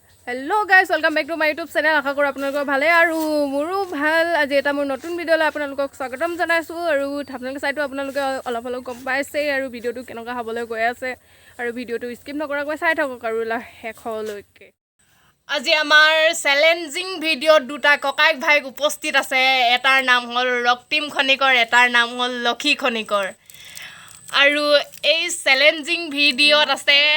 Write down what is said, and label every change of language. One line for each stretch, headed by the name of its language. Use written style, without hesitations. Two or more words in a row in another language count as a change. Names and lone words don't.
English: hello guys welcome back to my YouTube channel
Hindi: आशा करूँ
Assamese: আপোনালোকৰ ভালে আৰু মোৰো ভাল আজি এটা মোৰ নতুন ভিডিঅ'লৈ আপোনালোকক স্বাগতম জনাইছোঁ আৰু আপোনালোকে চাইটো আপোনালোকে অলপ অলপ গম পাইছে আৰু ভিডিঅ'টো কেনেকুৱা হ'বলৈ গৈ আছে আৰু ভিডিঅ'টো স্কিপ নকৰাকৈ চাই থাকক আৰু শেষলৈকে আজি আমাৰ চ্যালেঞ্জিং ভিডিঅ'ত দুটা ককাইক ভাইক উপস্থিত আছে এটাৰ নাম হ'ল ৰক্তিম খনিকৰ এটাৰ নাম হ'ল লক্ষী খনিকৰ আৰু এই চ্যালেঞ্জিং ভিডিঅ'ত আছে